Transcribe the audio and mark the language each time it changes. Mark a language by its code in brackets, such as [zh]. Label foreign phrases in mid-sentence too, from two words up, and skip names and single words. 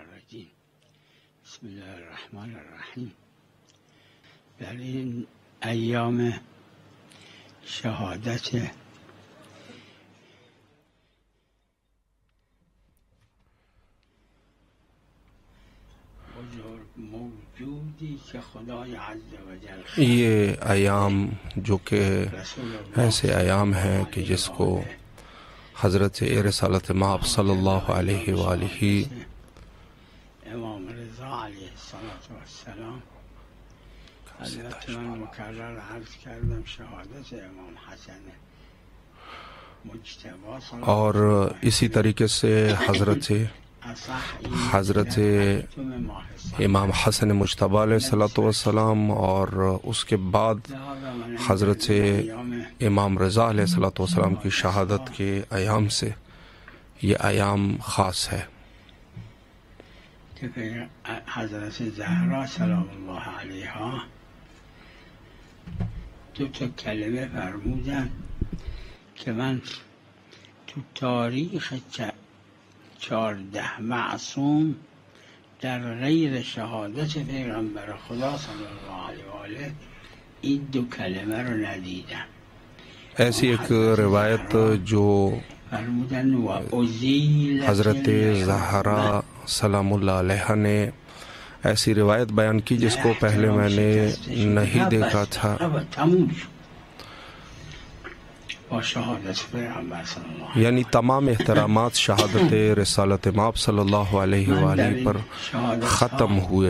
[ar] الرجیم بسم الله الرحمن الرحیم. [fa] در این ایام شهادت موجودی که خدای [ar] عز و جل [ur] یہ ایام جو کہ ایسے ایام ہیں کہ جس کو حضرت رسالت مآب [ar] صلی اللہ علیہ وآلہ [fa] امام رضا [ar] علیه السلام [fa] البته من مکرر عرض کردم شهادت امام حسن مجتبی [ur] اور اسی طریقے سے حضرت امام حسن مجتبی [ar] علیہ الصلوۃ والسلام [ur] اور اس کے بعد حضرت امام رضا [ar] علیہ الصلوۃ والسلام [ur] کی شہادت کے ایام سے یہ ایام خاص ہے [fa] کہ حضرت زهرا [ar] سلام الله علیها [fa] دو تا کلمه فرمودن که من تو تاریخ 14 معصوم در غیر شهادت پیغمبر خدا [ar] صلی الله علیه و آله [fa] این دو کلمه رو ندیدم. [ur] ایسی ایک روایت جو [fa] فرمودن و ازیلت [ur] حضرت زہرا [ar] سلام اللہ علیہ [ur] نے ایسی روایت بیان کی جس کو پہلے میں نے نہیں دیکھا تھا. یعنی تمام احترامات شہادت رسالت مآب [ar] صلی اللہ علیہ وآلہ [ur] پر ختم ہوئے.